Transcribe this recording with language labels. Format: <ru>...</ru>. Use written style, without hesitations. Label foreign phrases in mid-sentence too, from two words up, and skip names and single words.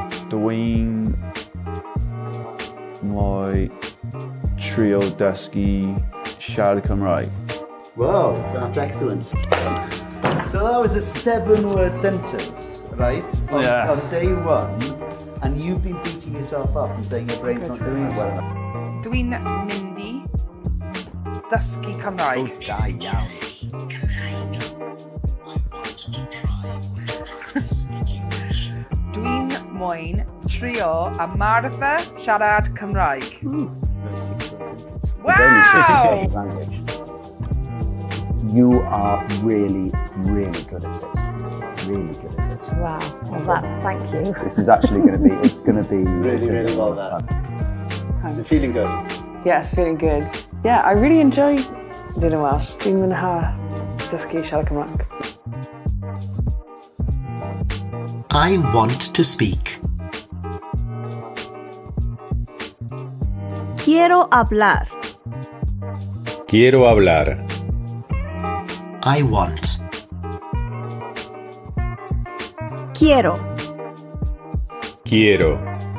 <cy>Dwi'n moi trio dysgu siarad Cymraeg.</cy> <en>Wow, that's excellent. So that was a 7-word sentence, right? Yeah. On day one, and you've been beating yourself up and saying your brain's not doing it well enough.</en> <cy>Dwi'n mynd i ddysgu Cymraeg. Da iawn. Dwi'n moyn trio ymarfer siarad Cymraeg.</cy> <en>Very 6-word sentence. Wow! Language. You are really, really good at it. Really good at it. Wow, well that's, thank you. This is actually going to be, it's going to be Really well done. Is it feeling good? Yeah, it's feeling good. Yeah, I really enjoy doing Welsh.</en> <cy>Dwi'n mwynhau dysgu siarad Cymraeg.</cy> <en>I want to speak.</en> <es>Quiero hablar. Quiero hablar.</es> <en>I want.</en> <es>Quiero. Quiero.</es>